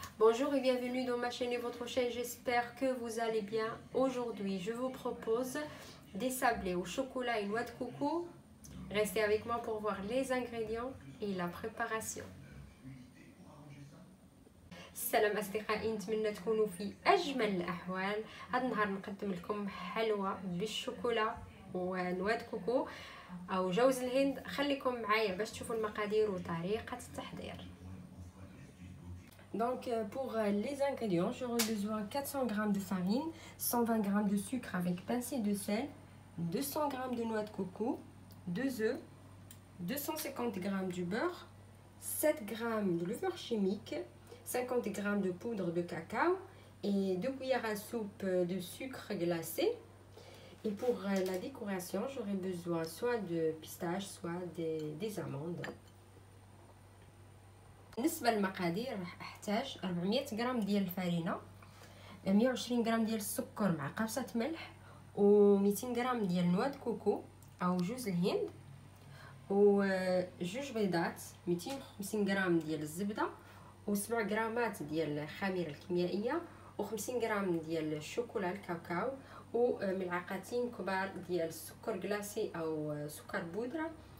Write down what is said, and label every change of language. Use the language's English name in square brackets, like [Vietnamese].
[French] Bonjour et bienvenue dans ma chaîne et votre chaîne, j'espère que vous allez bien. Aujourd'hui, je vous propose des sablés au chocolat et noix de coco. Restez avec moi pour voir les ingrédients et la préparation. [Arabic] السلام أصدقائي، نتمنى تكونوا في أجمل الأحوال. هذا النهار نقدم لكم حلوى بالشوكولا ونواه كوكو أو جوز الهند. خليكم معايا باش تشوفوا المقادير وطريقة التحضير. [French] Donc pour les ingrédients, j'aurai besoin 400 g de farine, 120 g de sucre avec pincée de sel, 200 g de noix de coco, 2 œufs, 250 g du beurre, 7 g de levure chimique, 50 g de poudre de cacao et 2 cuillères à soupe de sucre glacé. Et pour la décoration, j'aurai besoin soit de pistaches, soit des amandes. [Arabic] بالنسبه للمقادير راح احتاج 400 غرام ديال الفرينه، 120 غرام ديال السكر مع قرصه ملح، و200 غرام ديال نواه كوكو او جوز الهند، وجوج بيضات، 250 غرام ديال الزبده، و7 غرامات ديال الخميره الكيميائيه، و50 غرام ديال الشوكولا الكاكاو، وملعقتين كبار ديال السكر كلاصي او سكر بودره.